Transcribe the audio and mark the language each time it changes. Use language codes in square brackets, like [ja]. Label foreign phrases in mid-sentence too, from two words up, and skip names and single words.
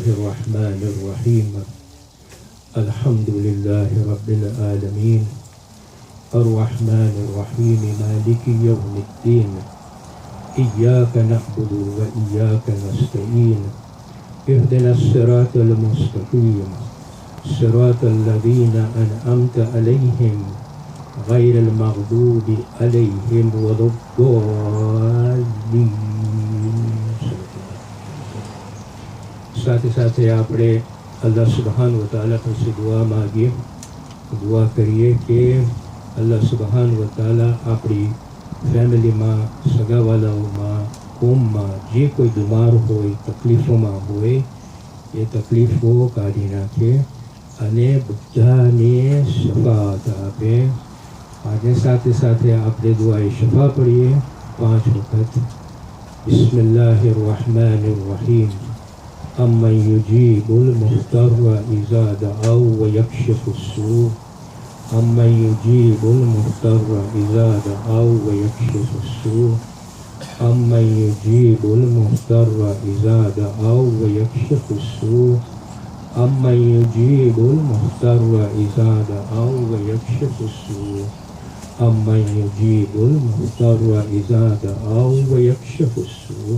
[ar] الرحمن الرحيم الحمد لله رب العالمين الرحمن الرحيم مالك يوم الدين إياك نعبد وإياك نستعين اهدنا الصراط المستقيم صراط الذين أنعمت عليهم غير المغضوب عليهم ولا الضالين. [gu] સાથે સાથે આપણે [ar] الله سبحان و تعالى [gu] પાસે દુઆ માગીએ, દુઆ કરીએ કે [ar] الله سبحان و تعالى [gu] આપણી ફેમિલીમાં, સગાવાલાઓમાં, કોમમાં જે કોઈ બીમાર હોય, તકલીફોમાં હોય એ તકલીફો કાઢી નાખે અને બધાને શફાત આપે. આજે સાથે સાથે આપણે દુઆએ શફા પડીએ 5 વખત. [ar] بسم الله الرحمن الرحيم. أمن يجيب المضطر إذا دعاه ويكشف السوء أمن يجيب المضطر إذا دعاه ويكشف السوء أمن يجيب المضطر إذا دعاه ويكشف السوء أمن يجيب المضطر إذا دعاه ويكشف السوء أمن يجيب المضطر إذا دعاه ويكشف السوء.